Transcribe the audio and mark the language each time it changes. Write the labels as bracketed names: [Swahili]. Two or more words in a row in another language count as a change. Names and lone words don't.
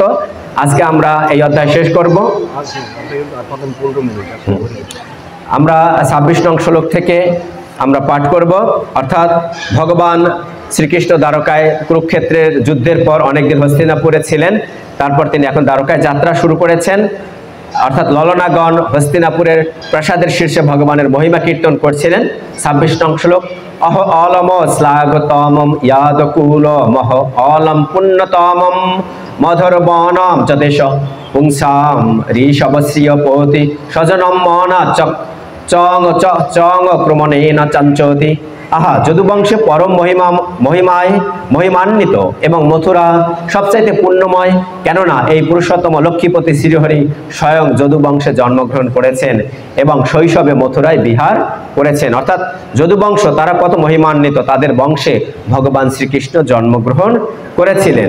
[Bangla] আজকে আমরা এই অধ্যায় শেষ করব। আমরা 26 নং শ্লোক থেকে আমরা পাঠ করব। অর্থাৎ ভগবান শ্রীকৃষ্ণ দ্বারকায় কুরুক্ষেত্রের যুদ্ধের পর অনেকদিন হস্তিনাপুরে ছিলেন, তারপর তিনি এখন দ্বারকায় যাত্রা শুরু করেছেন। অর্থাৎ ললনাগণ হস্তিনাপুরের প্রাসাদের শীর্ষে ভগবানের মহিমা কীর্তন করছিলেন। 26 নং শ্লোক [Sanskrit] অহ অলম শ্লাঘতমম ইয়াদকুল মহ অলম পুণ্যতমম মধুর বনম যদেশ পুংসাম ঋষভশ্রিয় পতি স্বজনম মনা চং ক্রমণেন চঞ্চতি। [Bangla] আহা, যদুবংশে পরম মহিমান্বিত এবং মথুরা সবচাইতে পুণ্যময়, কেননা এই পুরুষোত্তম লক্ষ্মীপতি শ্রীহরি স্বয়ং যদুবংশে জন্মগ্রহণ করেছেন এবং শৈশবে মথুরায় বিহার করেছেন। অর্থাৎ যদুবংশ তারা কত মহিমান্বিত, তাদের বংশে ভগবান শ্রীকৃষ্ণ জন্মগ্রহণ করেছিলেন।